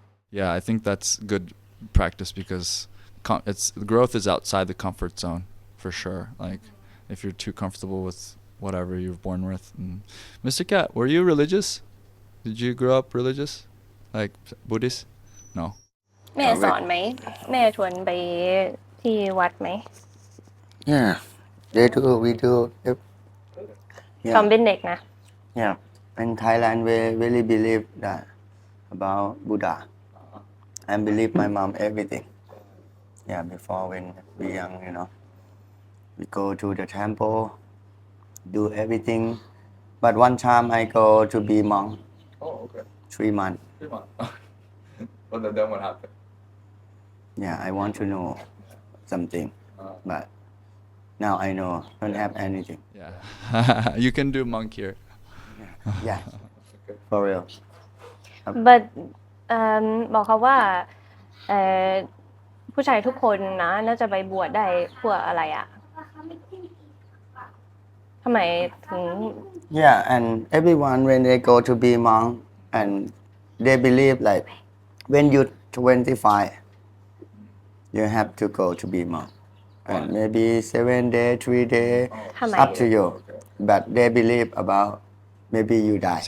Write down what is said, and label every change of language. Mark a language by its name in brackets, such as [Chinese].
[English] Yeah, I think that's good practice because it's growth is outside the comfort zone for sure. Like if you're too comfortable with whatever you're born with. Mr. Cat, were you religious? Did you grow up religious, like Buddhist? No. [Thai] แม่สอนไหมแม่ชวนไปที่วัดไหม [English] Yeah, they do. We do. [Thai] ตอนเป็นเด็กนะ [English] Yeah, in Thailand we really believe that about Buddha. I believe my mom everything. Yeah, before when we young, you know, we go to the temple, do everything. But one time I go to be monk. Oh, okay. 3 months. 3 months. But then what happened? Yeah, I want to know something, but now I know. Don't have anything. Yeah. You can do monk here. Yeah, for real. [Thai] but บอกเขาว่าเอ่อผู้ชายทุกคนนะน่าจะไปบวชได้เพื่ออะไรอะทำไมถึง [English] Yeah, and everyone when they go to be monk and they believe like when you 25 you have to go to be monk and maybe 7 day 3 day [Thai] ทำไม [English] up to you but they believe about maybe you die